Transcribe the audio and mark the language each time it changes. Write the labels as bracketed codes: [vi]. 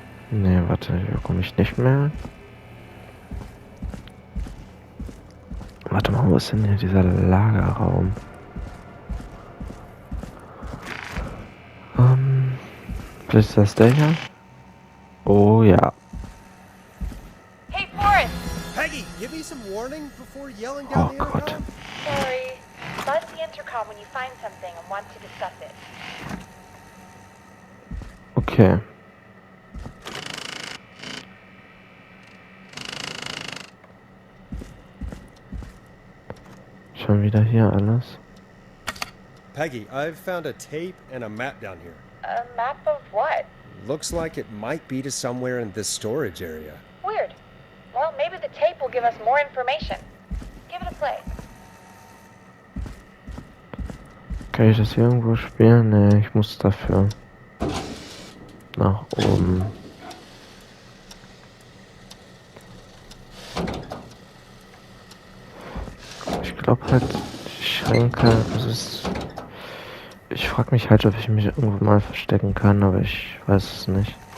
[de] Nee, warte, hier komme ich nicht mehr. Warte mal, wo ist denn hier dieser Lagerraum? Vielleicht ist das der hier? Oh ja. [en] Hey, Forrest! Peggy, give me some warning before yelling Oh down the [de] Gott. [en] intercom. Sorry. Buzz the intercom when you find something and want to discuss it. Okay. [de] Schon wieder hier alles. [en] Peggy, I've found a tape and a map down here. A map of what? Looks like it might be to somewhere in this storage area. Weird. Well, maybe the tape will give us more information. Give it a play. [de] Kann ich das hier irgendwo spielen? Nee, ich muss dafür nach oben. Ich glaube halt, die Schränke, das ist... Ich frage mich halt, ob ich mich irgendwo mal verstecken kann, aber ich weiß es nicht.